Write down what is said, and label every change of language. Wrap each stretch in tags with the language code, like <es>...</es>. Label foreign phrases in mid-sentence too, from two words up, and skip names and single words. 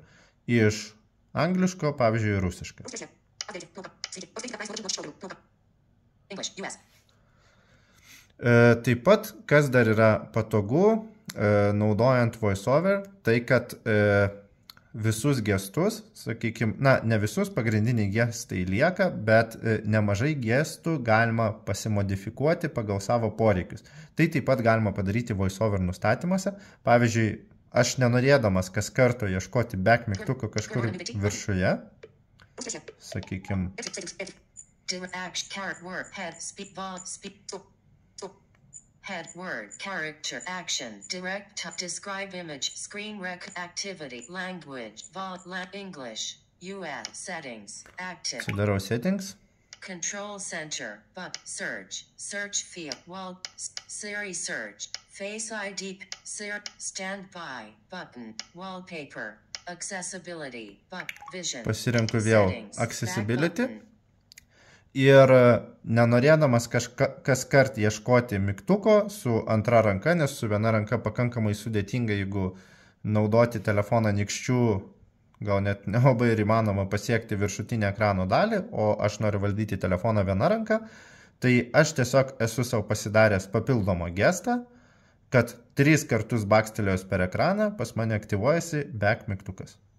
<lt>Iš angliško, pavyzdžiui, rusišką. Taip pat, kas dar yra patogu, naudojant VoiceOver, tai kad visus gestus, sakykime, ne visus pagrindiniai gestai lieka, bet nemažai gestų galima pasimodifikuoti pagal savo poreikius. Tai taip pat galima padaryti VoiceOver nustatymuose. Pavyzdžiui, aš nenorėdamas kas karto ieškoti back mygtuko kažkur viršuje, sakykime,</lt> <en>head word, character, action, direct, describe image, screen rec, activity, language, English, US, settings, active.</en> <lt>Sudarau settings.</lt> <en>Control center, but search field, wall, Siri search, face ID, standby, button, wallpaper, accessibility, vision.</en> <lt>Pasirenku vėl accessibility. Ir nenorėdamas kas kart ieškoti mygtuko su antra ranka, nes su viena ranka pakankamai sudėtinga, jeigu naudoti telefoną nykščių, gal net nelabai ir įmanoma pasiekti viršutinę ekrano dalį, o aš noriu valdyti telefoną viena ranka, tai aš tiesiog esu savo pasidaręs papildomą gestą, kad 3 kartus bakstelėjus per ekraną pas mane aktyvuojasi back mygtukas.</lt>